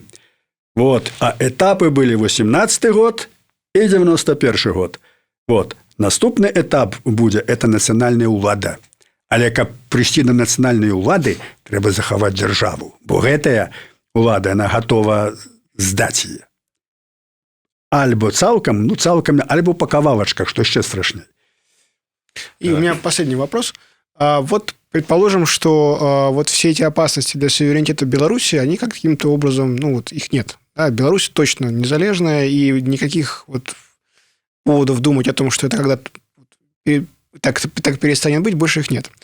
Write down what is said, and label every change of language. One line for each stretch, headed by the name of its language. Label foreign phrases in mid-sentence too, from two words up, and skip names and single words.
Russian: Вот. А этапы былі 18 год і 91 год. Вот.
Belarusian: Наступны этап будзе это нацыянальная ўлада. Але каб прыйсці да нацыянальнай улады, трэба захаваць дзяржаву, бо гэтая улада яна гатова здаць яе. Альбо цалкам, альбо по кавалачках,
Russian: что еще страшнее. И у меня последний вопрос. Вот предположим, что вот все эти опасности для суверенитета Беларуси, они каким-то образом, их нет. Да, Беларусь точно незалежная, и никаких вот поводов думать о том, что это когда-то так перестанет быть, больше их нет.